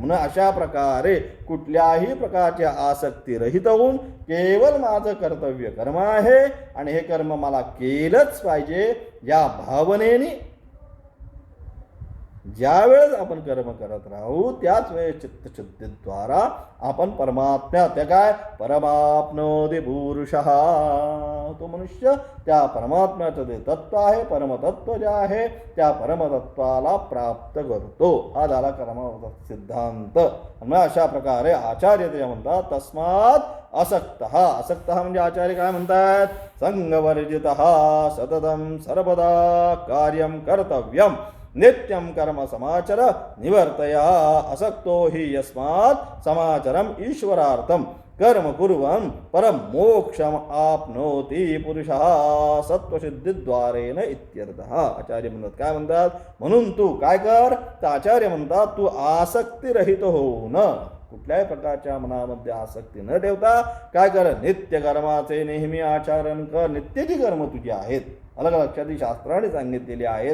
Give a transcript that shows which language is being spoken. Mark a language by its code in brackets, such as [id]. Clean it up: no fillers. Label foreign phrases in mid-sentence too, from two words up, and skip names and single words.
[mr] म्हणून अशा प्रकारे कुठल्याही प्रकारच्या आसक्ती रहित होऊन केवळ माझं कर्तव्य कर्म आहे आणि हे कर्म मला केलंच पाहिजे या भावनेने ज्या वेळेस आपण कर्म करत राहू त्याच वेळेस चित्तशुद्धीद्वारा आपण परमात्म्या, त्या काय [sa] परमाप्नोति पुरुषः, [mr] तो मनुष्य त्या परमात्म्याचं जे तत्व आहे, परमतत्व जे आहे त्या परमतत्वाला प्राप्त करतो. हा झाला कर्माचा सिद्धांत. आणि अशा प्रकारे आचार्य ते म्हणतात [sa] तस्मात् असक्तः. [mr] असक्तः म्हणजे आचार्य काय म्हणतात, [sa] संगवर्जितः सततं सर्वदा कार्यं कर्तव्यं नित्यं कर्म समाचर निवर्तया असक्तो हि यस्मात् समाचरम ईश्वरार्थम कर्म कुर्वन् परम मोक्षम आपनोति पुरुषः सत्वसिद्धीद्वारेन इत्यर्थः. [mr] आचार्य म्हणतात काय म्हणतात, म्हणून तू काय कर, तर आचार्य म्हणतात तू आसक्तीरहित होऊन कुठल्याही प्रकारच्या मनामध्ये आसक्ती न ठेवता काय कर, नित्य कर्माचे नेहमी आचरण कर. नित्यची कर्म तुझी आहेत, अलग लक्षात शास्त्राने सांगितलेली आहेत.